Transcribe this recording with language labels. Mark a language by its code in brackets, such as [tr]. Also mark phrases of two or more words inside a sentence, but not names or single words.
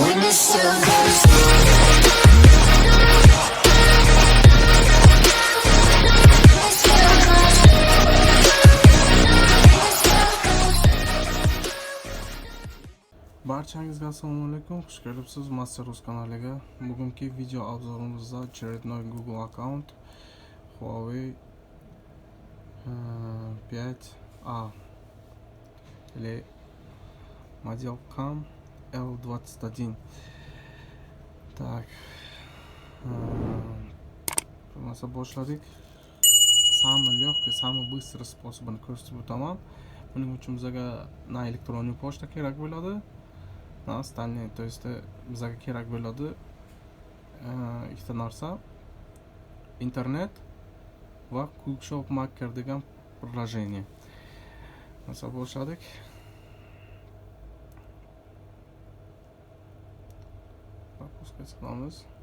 [uz] Barchangizga assalomu alaykum, xush kelibsiz Master Rus kanaliga. Bugungi video obzorimizda [ru] очередной Google аккаунт [uz] Huawei 5A или model CAM L21. Так, nasıl boshladik. [ru] Самый легкий, самый быстрый способini [uz] ko'rsatib o'taman. Buning uchun bizga na elektronniy pochta kerak bo'ladi, na [ru] остальные, то есть [uz] bizga kerak bo'ladi ikkita narsa: internet va Quickshop Maker degan приложение. Nasıl boshladik. Пропускать qilamiz.